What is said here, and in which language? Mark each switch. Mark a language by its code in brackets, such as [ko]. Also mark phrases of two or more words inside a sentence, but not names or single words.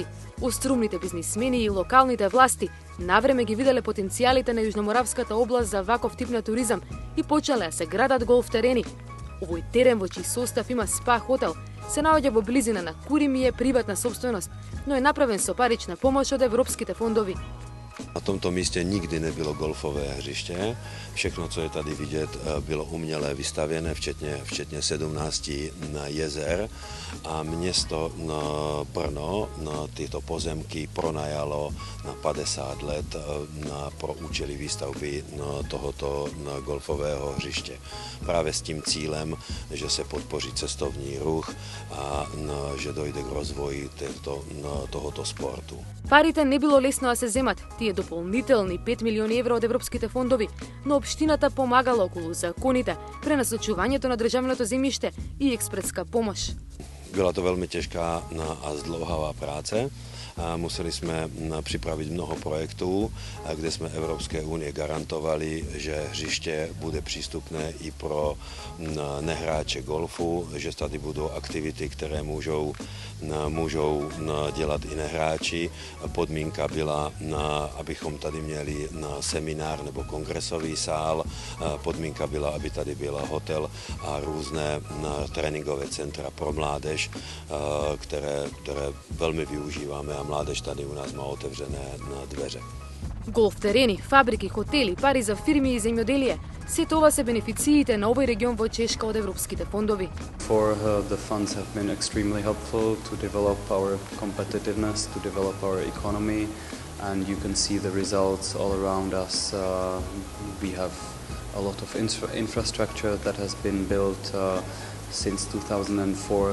[mk] Острумните бизнисмени и локалните власти навреме ги виделе потенцијалите на Јужноморавската област за ваков тип на туризам и почеле да се градат голф терени. Овој терен во чиј состав има спа хотел се наоѓа во близина на Курим и е приватна собственост, но е направен со парична помош од европските фондови. [cs] Na tomto místě nikdy nebylo golfové hřiště. Všechno, co je tady vidět, bylo uměle vystavěné, včetně 17 jezer. A město Brno tyto pozemky pronajalo na 50 let pro účely výstavby tohoto golfového hřiště. Právě s tím cílem, že se podpoří cestovní ruch a že dojde k rozvoji tohoto sportu. Парите не било лесно да се земат, тие дополнителни 5 милиони евра од европските фондови, но општината помагала околу законите, пренасочувањето на државното земјиште и експреска помош. Byla to velmi těžká a zdlouhavá práce. Museli jsme připravit mnoho projektů, kde jsme Evropské unie garantovali, že hřiště bude přístupné i pro nehráče golfu, že tady budou aktivity, které můžou dělat i nehráči. Podmínka byla, abychom tady měli seminár nebo kongresový sál. Podmínka byla, aby tady byl hotel a různé tréninkové centra pro mládež, které velmi využíváme a mládež tady u nás má otevřené dveře. [mk] Голф терени, фабрики, хотели, пари за фирми и земјоделие. Се това се бенефициите на овој регион во Чешка од европските фондови. [en] The funds have been extremely helpful to develop our competitiveness, to develop our economy, and you can see the results all around us. We have a lot of infrastructure that has been built since 2004.